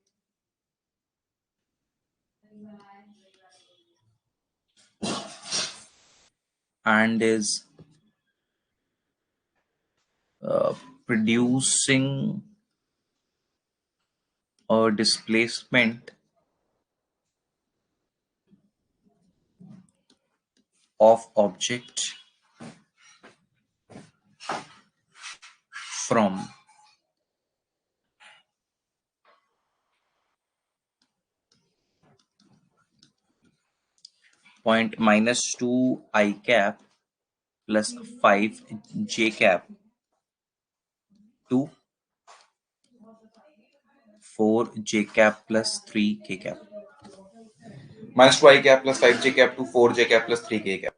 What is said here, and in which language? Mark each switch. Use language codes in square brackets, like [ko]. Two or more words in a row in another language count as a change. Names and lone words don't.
[en] and is producing a displacement of object from point -2i cap plus 5j cap to 4j cap plus 3k cap, -2i cap plus 5j cap to 4j cap plus 3k cap।